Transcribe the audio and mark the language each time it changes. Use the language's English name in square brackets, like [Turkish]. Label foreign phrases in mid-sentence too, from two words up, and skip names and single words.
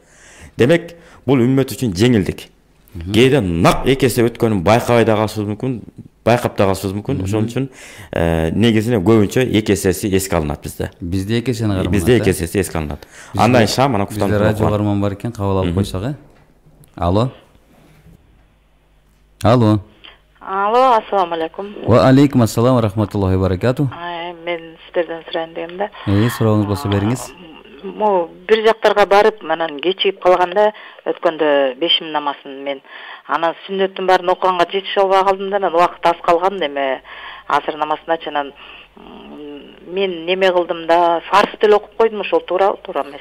[Kyrgyz] Демек, бул үммөт үчүн жеңилдик. Кээде нак 2 эсе өткөнүн байкабай да калышыбыз мүмкүн, байкап да калышыбыз мүмкүн. Ошон үчүн негизинен көбүнчө 2 эсеси эске алынат бизде. Бизде 2 эсени карманат. Бизде 2 эсеси эске алынат. Андан шам, анан куфтан. Бизде радио карман бар экен, кабыл алып койсок, Алло. Алло. Алло, [Arabic] السلام عليكم. وعليكم السلام ورحمة الله وبركاته. [Kyrgyz] Мен сиздерден сурайын дегем да. Сурооңуз болсо бериңиз. Могу бир жактарга барып, анан кечигип калганда өткөндө бешим намазын мен анан сүннөттүн баарын окуганга жетише албай калдым да, анан убакыт аз калган эме асыр намазыначы анан мен неме кылдым да, фарз деле окуп койдум, ошол туура эмеспи?